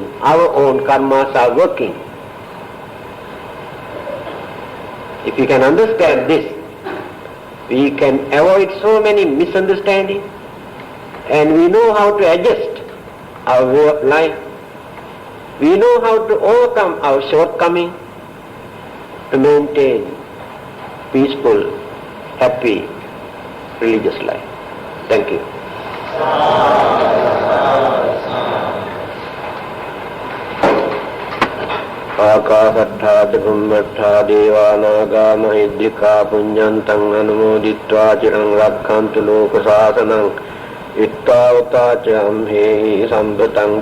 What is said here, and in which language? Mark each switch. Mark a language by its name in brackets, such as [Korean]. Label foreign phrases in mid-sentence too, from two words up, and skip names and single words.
[English] Our own karmas are working. If we can understand this, we can avoid so many misunderstandings, and we know how to adjust our way of life. We know how to overcome our shortcomings to maintain peaceful, happy, religious life. Thank you. [Pali] Akasattha Bhummetta Devanaga Mahidrika Punyantang Anumoditva Chirang Rakhantu Lokasasanang Ittavata Chamhehi Sampatang